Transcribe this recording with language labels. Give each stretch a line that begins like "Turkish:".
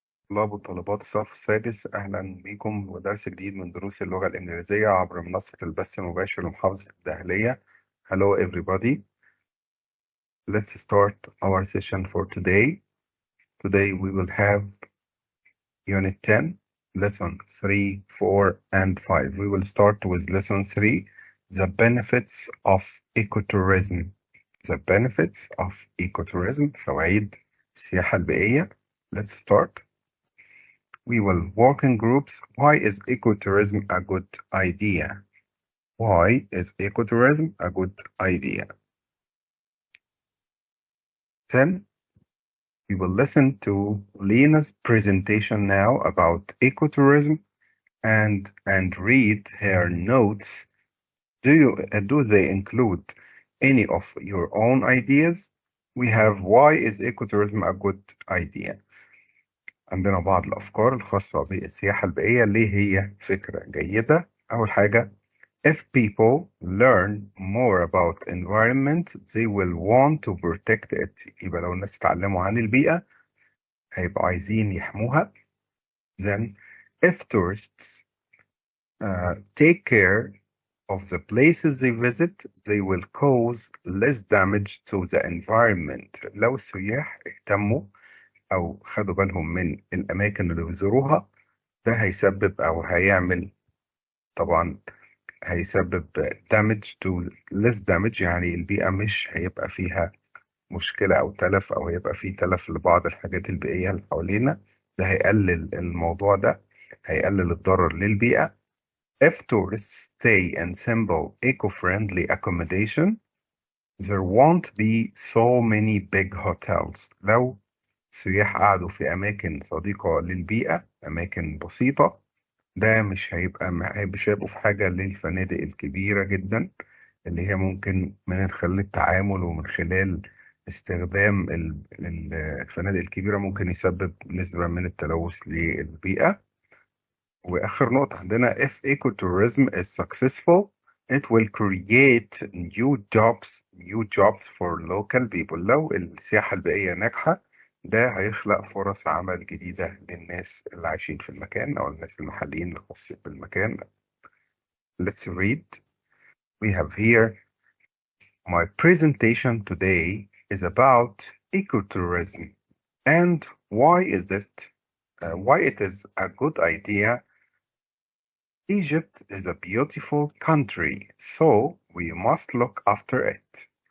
Arabic: طلاب وطالبات الصف السادس، أهلا بكم ودرس جديد من دروس اللغة الإنجليزية عبر منصة البث المباشر لمحافظة الدهلية.
English: Hello everybody. Let's start our session for today. Today we will have Unit 10, Lesson 3, 4, and 5. We will start with Lesson 3, the benefits of ecotourism. The benefits of ecotourism،
Arabic: فوائد السياحة البيئية.
English: Let's start. We will work in groups. Why is ecotourism a good idea? Why is ecotourism a good idea? Then we will listen to Lena's presentation now about ecotourism and read her notes. Do they include any of your own ideas? We have why is ecotourism a good idea.
Arabic: عندنا بعض الأفكار الخاصة بالسياحة البيئية اللي هي فكرة جيدة. أول حاجة،
English: if people learn more about environment they will want to protect it.
Arabic: يبقى لو الناس اتعلموا عن البيئة هيبقوا عايزين يحموها.
English: Then if tourists take care of the places they visit they will cause less damage to the environment.
Arabic: لو السياح اهتموا أو خدوا بالهم من الأماكن اللي بيزوروها ده هيسبب أو هيعمل طبعا هيسبب
English: damage to less damage،
Arabic: يعني البيئة مش هيبقى فيها مشكلة أو تلف أو هيبقى فيه تلف لبعض الحاجات البيئية اللي حوالينا. ده هيقلل الموضوع ده، هيقلل الضرر للبيئة.
English: If tourists stay in simple eco-friendly accommodation there won't be so many big hotels.
Arabic: لو السياح قعدوا في أماكن صديقة للبيئة، أماكن بسيطة، ده مش هيبقوا في حاجة للفنادق الكبيرة جدا اللي هي ممكن من خلال التعامل ومن خلال استخدام الفنادق الكبيرة ممكن يسبب نسبة من التلوث للبيئة. وآخر نقطة عندنا
English: if ecotourism is successful it will create new jobs for local people.
Arabic: لو السياحة البيئية ناجحة ده هيخلق فرص عمل جديدة للناس اللي عايشين في المكان أو الناس المحليين الخاصين بالمكان.
English: Let's read. We have here my presentation today is about ecotourism and why it is a good idea. Egypt is a beautiful country, so we must look after it.